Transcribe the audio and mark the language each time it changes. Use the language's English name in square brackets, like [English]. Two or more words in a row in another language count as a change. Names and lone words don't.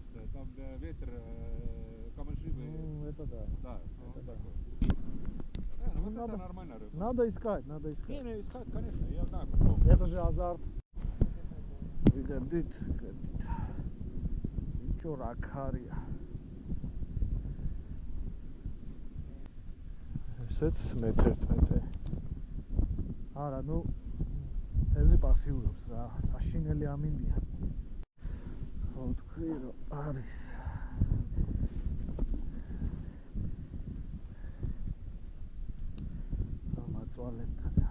[Russian] Там ветер, камыши. Это да. Да, это да. Вот надо, это нормально рыба. Надо искать. Не, искать, конечно, я знаю. Это же азарт. Видит. Чё ракария. [Georgian] ესეც მე-11. არა, ну ეზი პასიურობს რა, საშინელი ამინდია. ხო, თქვი რომ არის. ამაწვალებთან.